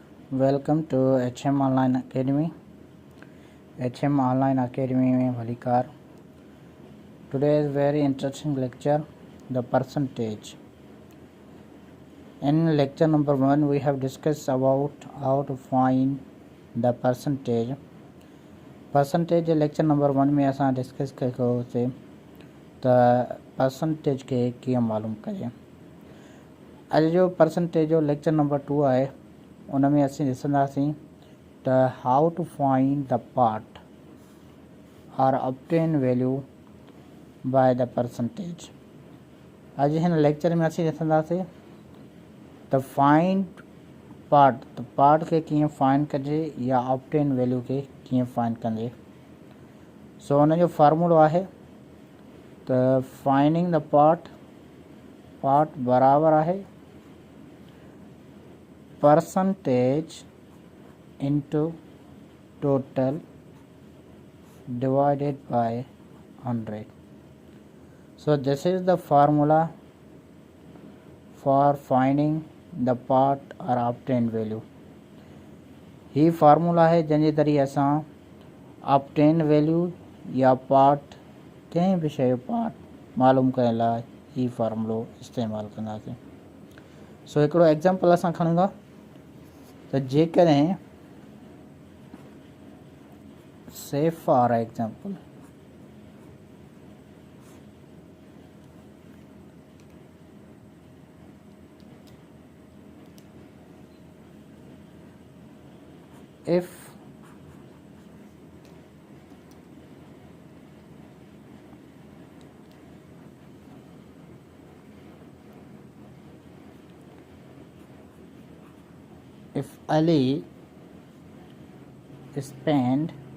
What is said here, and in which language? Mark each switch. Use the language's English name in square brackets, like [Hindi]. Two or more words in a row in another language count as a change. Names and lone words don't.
[English] Welcome to HM ऑनलाइन अकेडमी। HM ऑनलाइन अकेडमी [Sindhi] में भलीकार। [English] Today is very interesting lecture, the percentage. In lecture number 1 we have discussed about how to find the percentage. percentage lecture number [Sindhi] 1 में असां डिस्कस कयोसीं त परसेंटेज खे कीअं मालूम कजे। अॼु जो परसेंटेज जो [English] lecture number [Sindhi] 2 आहे, उन में असीं ॾिसंदासीं त [English] how to find the part or obtain value by the percentage. [Sindhi] अॼु हिन लेक्चर में असीं ॾिसंदासीं त [English] find part, [Sindhi] त पार्ट खे कीअं फाइंड कजे या [English] obtain value [Sindhi] खे कीअं फाइंड कंदे। सो हुन जो फार्मूलो आहे त [English] finding the part [Sindhi] बराबर आहे [English] percentage into total divided by 100. So this is the formula for finding the part or obtain value. [Sindhi] ही फार्मूला है जंहिंजे ज़रिए असां [English] obtain value [Sindhi] या पार्ट कंहिं बि शइ जो पार्ट मालूम करण लाइ ही फार्मूलो इस्तेमालु कंदासीं। सो हिकिड़ो एग्जाम्पल असां खणूं था त जेकॾहिं [English] say for example if Ali spend